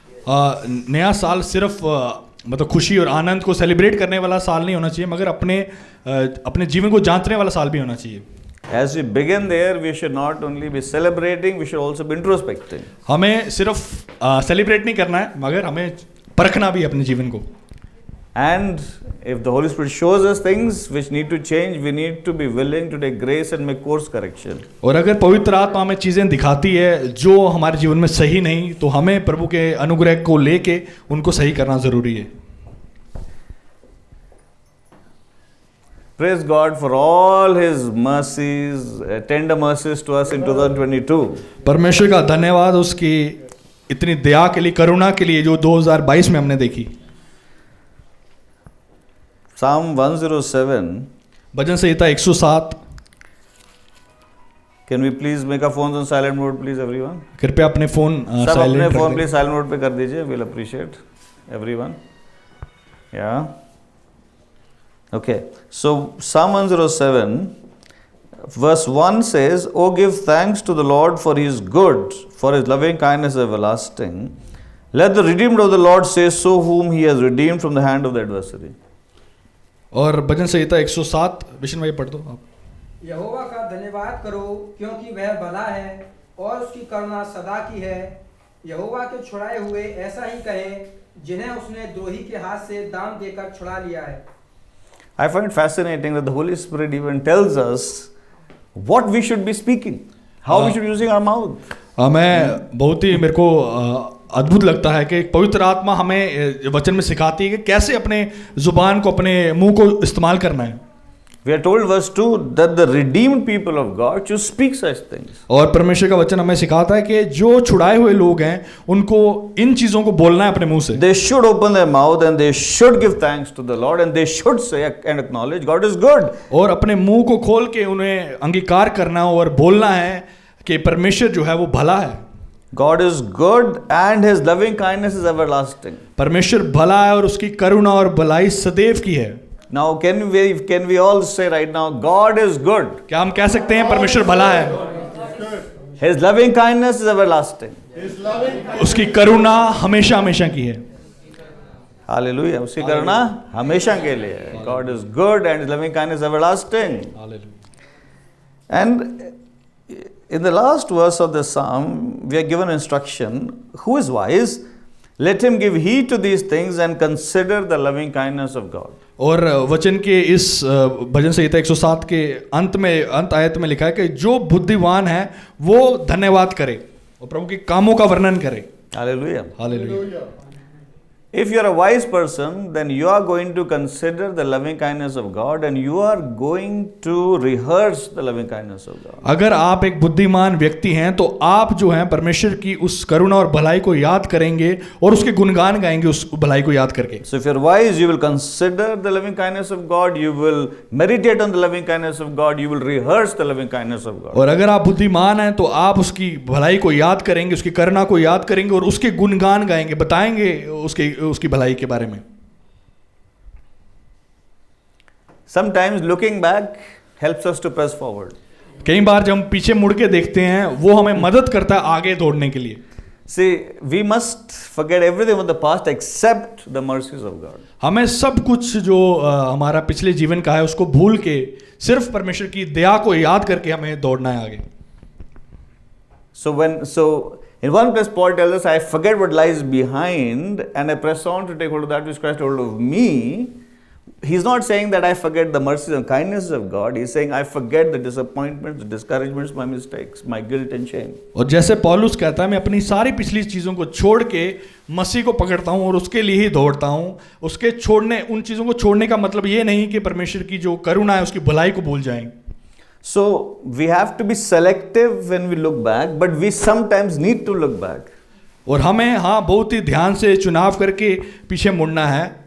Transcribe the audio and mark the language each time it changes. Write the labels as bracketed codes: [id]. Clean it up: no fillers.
[hi] नया साल सिर्फ मतलब खुशी और आनंद को सेलिब्रेट करने वाला साल नहीं होना चाहिए, मगर अपने अपने जीवन को जांचने वाला साल भी होना चाहिए। [en] As we begin there, we should not only be celebrating, we should also be introspecting. [hi] हमें सिर्फ सेलिब्रेट नहीं करना है, मगर हमें परखना भी है अपने जीवन को। [en] And if the Holy Spirit shows us things which need to change, we need to be willing to take grace and make course correction. [hi] और अगर पवित्र आत्मा हमें चीज़ें दिखाती है जो हमारे जीवन में सही नहीं, तो हमें प्रभु के अनुग्रह को लेके उनको सही करना ज़रूरी है। [en] Praise God for all His mercies, tender mercies to us in 2022. [hi] परमेश्वर का धन्यवाद उसकी इतनी दया के लिए, करुणा के लिए जो 2022 में हमने देखी। [en] Psalm 107. [hi] Bhajan Samhita 107। [en] Can we please make our phones on silent mode, please, everyone? [hi] कृपया अपने फोन सब अपने साइलेंट फोन रख प्लीज साइलेंट मोड पे कर दीजिए. [en] We'll appreciate everyone. Yeah. Okay. So Psalm 107, verse 1 says, "Oh, give thanks to the Lord, for He is good, for His loving kindness is everlasting. Let the redeemed of the Lord say so, whom He has redeemed from the hand of the adversary." [hi] और भजन संहिता 107 विष्णु भाई पढ़ दो आप। यहोवा का धन्यवाद करो, क्योंकि वह भला है और उसकी करुणा सदा की है। यहोवा के छुड़ाए हुए ऐसा ही कहें, जिन्हें उसने द्रोही के हाथ से दाम देकर छुड़ा लिया है। [en] I find it fascinating that the Holy Spirit even tells us what we should be speaking, how we should be using our mouth. [hi] मैं बहुत ही मेरे को अद्भुत लगता है कि पवित्र आत्मा हमें वचन में सिखाती है कि कैसे अपने जुबान को, अपने मुंह को इस्तेमाल करना है। [en] We are told verse 2 that the redeemed people of God should speak such things. [hi] और परमेश्वर का वचन हमें सिखाता है कि जो छुड़ाए हुए लोग हैं उनको इन चीजों को बोलना है अपने मुंह से। [en] They should open their mouth and they should give thanks to the Lord and they should say and acknowledge God is good. [hi] और अपने मुंह को खोल के उन्हें अंगीकार करना और बोलना है कि परमेश्वर जो है वो भला है। [en] God is good and His loving kindness is everlasting. [hi] परमेश्वर भला है और उसकी करुणा और भलाई सदैव की है। [en] Now can we all say right now, God is good. [hi] क्या हम कह सकते हैं परमेश्वर भला है? [en] His loving kindness is everlasting. [hi] उसकी करुणा हमेशा हमेशा की है। [en] Hallelujah. [hi] उसकी करुणा हमेशा के लिए है. [en] God is good and His loving kindness is everlasting. And in the last verse of the psalm, we are given instruction, who is wise? Let him give heed to these things and consider the loving kindness of God. [hi] और वचन के इस भजन संहिता 107 के अंत आयत में लिखा है कि जो बुद्धिमान है वो धन्यवाद करे और प्रभु के कामों का वर्णन करे। [en] Hallelujah. [hi] Hallelujah. [en] If you are a wise person, then you are going to consider the loving kindness of God and you are going to rehearse the loving kindness of God. [hi] अगर आप एक बुद्धिमान व्यक्ति हैं तो आप जो हैं परमेश्वर की उस करुणा और भलाई को याद करेंगे और उसके गुणगान गाएंगे उस भलाई को याद करके। [en] So if you are wise, you will consider the loving kindness of God, you will meditate on the loving kindness of God, you will rehearse the loving kindness of God. [hi] और अगर आप बुद्धिमान हैं तो आप उसकी भलाई को याद करेंगे, उसकी करुणा को याद करेंगे और उसके गुणगान गाएंगे, बताएंगे उसकी भलाई के बारे में। [en] Sometimes looking back helps us to press forward. [hi] कई बार जब हम पीछे मुड़ के देखते हैं वो हमें मदद करता है आगे दौड़ने के लिए। [en] See, we must forget everything of the past except the mercies of God. [hi] हमें सब कुछ जो हमारा पिछले जीवन का है उसको भूल के सिर्फ परमेश्वर की दया को याद करके हमें दौड़ना है आगे। [en] So in one place Paul tells us, I forget what lies behind and I press on to take hold of that which Christ hold of me. He's not saying that I forget the mercies and kindnesses of God. He's saying I forget the disappointments, the discouragements, my mistakes, my guilt and shame. [hi] और जैसे पौलुस कहता है मैं अपनी सारी पिछली चीज़ों को छोड़ के मसीह को पकड़ता हूँ और उसके लिए ही दौड़ता हूँ। उसके छोड़ने, उन चीज़ों को छोड़ने का मतलब ये नहीं कि परमेश्वर की जो करुणा है उसकी भलाई को भूल जाएं। [en] So we have to be selective when we look back, but we sometimes need to look back. [hi] और हमें बहुत ही ध्यान से चुनाव करके पीछे मुड़ना है।